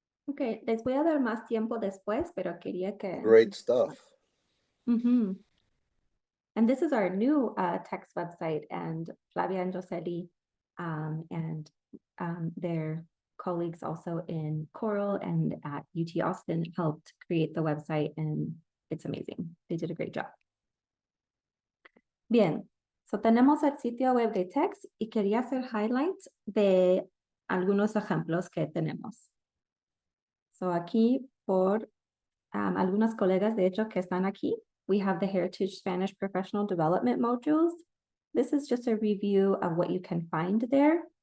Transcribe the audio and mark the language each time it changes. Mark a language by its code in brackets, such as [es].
[es] Okay, les voy a dar más tiempo después, pero quería que... [en] Great stuff. And this is our new text website, and Flavia and Joseli and their colleagues also in Coral and at UT Austin helped create the website, and it's amazing. They did a great job. [es] Bien, so tenemos el sitio web de TEX y quería hacer highlights de algunos ejemplos que tenemos. So aquí por algunas colegas de hecho que están aquí, [en] we have the Heritage Spanish Professional Development modules. This is just a review of what you can find there.